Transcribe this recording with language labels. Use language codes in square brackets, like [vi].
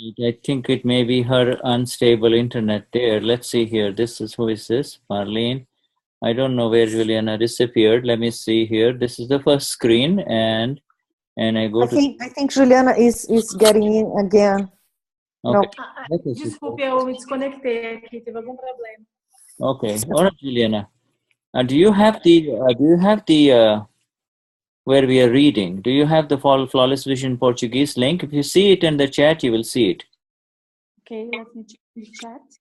[en] I think it may be her unstable internet there. Let's see here. Who is this? Marlene. I don't know where Juliana disappeared. Let me see here. This is the first screen, and I go I think Juliana is getting in again. Okay. [pt] Desculpe, eu me desconectei aqui, teve algum problema. [en] Okay. All right, Juliana. Do you have the where we are reading? Do you have the Flawless Vision Portuguese link? If you see it in the chat, you will see it. Okay, let me check the chat.